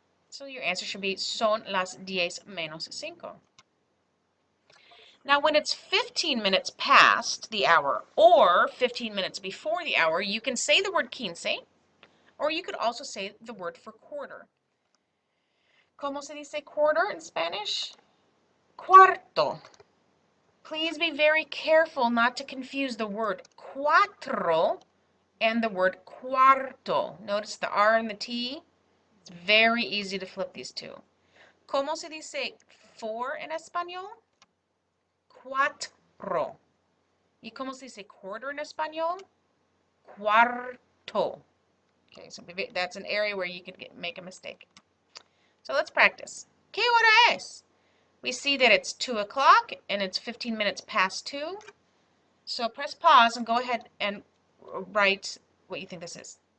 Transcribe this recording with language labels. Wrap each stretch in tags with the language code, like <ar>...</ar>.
<en>So your answer should be</en> <es>son las 10 menos 5.</es> <en>Now when it's 15 minutes past the hour or 15 minutes before the hour, you can say the word quince, or you could also say the word for quarter.</en> <es>¿Cómo se dice quarter</es> <en>in Spanish? Cuarto. Please be very careful not to confuse the word cuatro and the word cuarto. Notice the R and the T. It's very easy to flip these two.</en> <es>¿Cómo se dice four in español? Cuatro. ¿Y cómo se dice quarter in español? Cuarto.</es> <en>Okay, so that's an area where you could make a mistake. So let's practice.</en> <es>¿Qué hora es?</es> <en>We see that it's 2 o'clock and it's 15 minutes past 2. So press pause and go ahead and write what you think this is.</en>